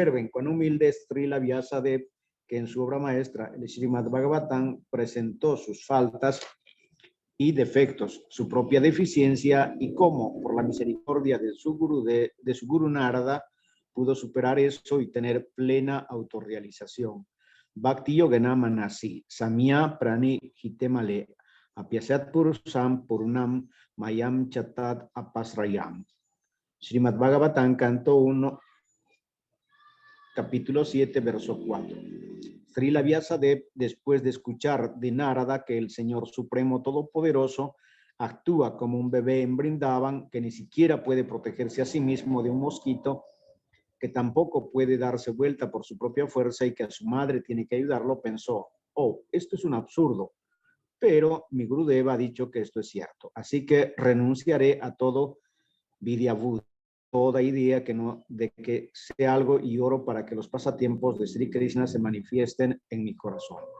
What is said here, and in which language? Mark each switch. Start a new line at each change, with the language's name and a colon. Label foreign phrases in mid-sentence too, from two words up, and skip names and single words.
Spanish: Observen cuán humilde es Srila Vyasadeva que en su obra maestra, el Srimad Bhagavatam, presentó sus faltas y defectos, su propia deficiencia y cómo, por la misericordia de su Guru Narada, pudo superar eso y tener plena autorrealización.
Sanskrit: भक्तियोगेन मनसि सम्यक् प्रणिहितेऽमले अपश्यत् पुरुषं पूर्णं मायां च तदपाश्रयम्.
Spanish: Srimad Bhagavatam, canto 1, capítulo 7, verso 4. Srila Vyasadeva, después de escuchar de Narada que el Señor Supremo Todopoderoso actúa como un bebé en Vrindavan, que ni siquiera puede protegerse a sí mismo de un mosquito, que tampoco puede darse vuelta por su propia fuerza y que a su madre tiene que ayudarlo, pensó, oh, esto es un absurdo, pero mi Gurudeva ha dicho que esto es cierto, así que renunciaré a todo Vidyavud, toda idea de que sea algo, y oro para que los pasatiempos de Sri Krishna se manifiesten en mi corazón.